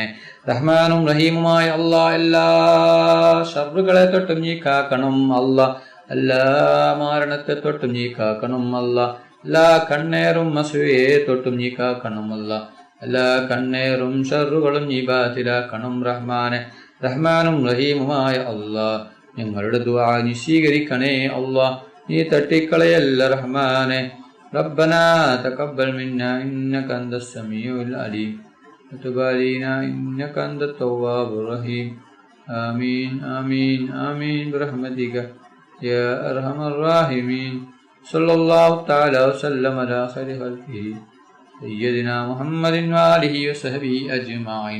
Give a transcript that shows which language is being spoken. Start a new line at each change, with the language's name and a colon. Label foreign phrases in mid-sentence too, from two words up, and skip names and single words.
Malayalam: റഹ്മാനും റഹീമുമായ എല്ലാ ഷർറുകളെ തൊട്ടും നീ കാക്കണം എല്ലാ മരണത്തെ തൊട്ടും നീ കാക്കണം എല്ലാ കണ്ണേറും അസൂയയെ തൊട്ടും നീ കാക്കണം എല്ലാ കണ്ണേറും ഷർറുകളും നീ ബാത്തിലാക്കണം റഹ്മാനെ. റഹ്മാനും റഹീമുമായ ഞങ്ങളുടെ ദുആ നീ സ്വീകരിക്കണേ നീ തട്ടിക്കളയല്ല റഹ്മാനെ.
Arabic: ربنا تقبل منا إنك أنت السميع العليم وتب علينا إنك أنت التواب الرحيم آمين آمين آمين برحمتك يا أرحم الراحمين. صلى الله تعالى وسلم على خير خلقه سيدنا محمد وآله وصحبه أجمعين.